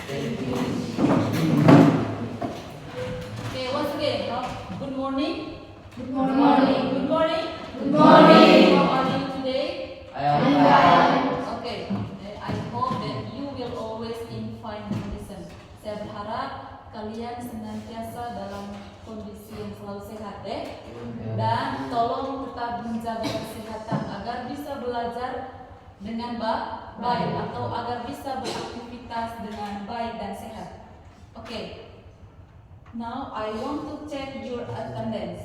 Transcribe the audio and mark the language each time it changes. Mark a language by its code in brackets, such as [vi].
[en] Thank you. Okay, once again, good morning. Good morning. Good morning. Good morning. How are you today? I am fine. Okay, I hope that you will always in fine condition. [id] Saya berharap kalian senantiasa dalam kondisi yang selalu sehat, dan tolong tetap menjaga kesehatan agar bisa belajar dengan baik atau agar bisa beraktivitas dengan baik dan sehat. [en] Okay. Now I want to check your attendance.